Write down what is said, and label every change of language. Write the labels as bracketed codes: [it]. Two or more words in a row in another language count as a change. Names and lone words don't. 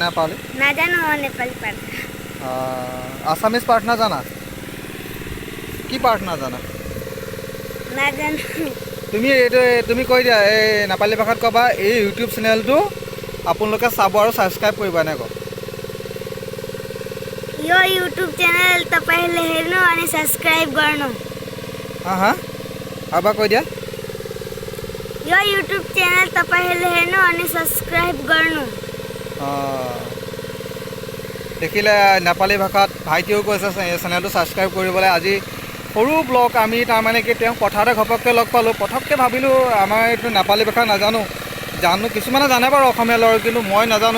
[as] আছামিজ প্ৰাৰ্থনা জানা? কি প্ৰাৰ্থনা জানা? তুমি কৈ দিয়া, এই নেপালী ভাষাত ক'বা, এই ইউটিউব চেনেলটো আপোনালোকে চাব আৰু ছাবস্ক্ৰাইব কৰিব, এনেকৈ। [ne] युट्युब चॅनल तपाईँले हेर्नु अनि सब्स्क्राइब गर्नु। [as] अब কৈ দিয়া। [ne] यो युट्युब चॅनल तपाईँले हेर्नु अनि सब्स्क्राइब गर्नु। [as] দেখিলে নেপালী ভাষাত ভাইটিও কৈছে চেনেলটো ছাবস্ক্ৰাইব কৰিবলৈ। আজি সৰু ব্লগ আমি তাৰমানে কি তেওঁ পথাৰতে ঘপককৈ লগ পালোঁ। পটককৈ ভাবিলোঁ আমাৰ এইটো নেপালী ভাষা নাজানো, কিছুমানে জানে বাৰু অসমীয়া ল'ৰা, কিন্তু মই নাজানো।